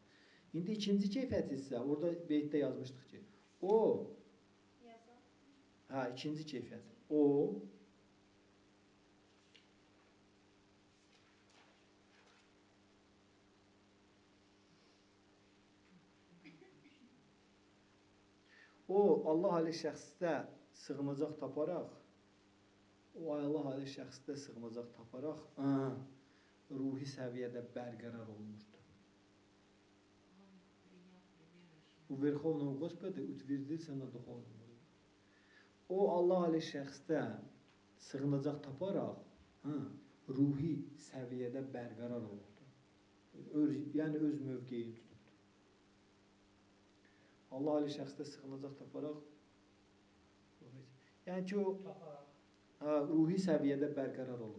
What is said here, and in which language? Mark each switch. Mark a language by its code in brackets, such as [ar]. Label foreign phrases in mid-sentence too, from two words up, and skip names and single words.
[az] İndi ikinci keyfiyyəti isə, orada beytdə yazmışdıq ki, o, ikinci keyfiyyəti, o Allah ali şəxsdə sığınacaq taparaq, ruhi səviyyədə bərqərar olmuşdur. [ru] У Верховного Господа утвердился на духовном уровне. [az] O Allah ali şəxsdə sığınacaq taparaq, ruhi səviyyədə bərqərar olubdur. Yəni öz mövqeyini tutubdur. Allah ali şəxsdə sığınacaq taparaq, yəni ki o ruhi səviyyədə bərqərar olub.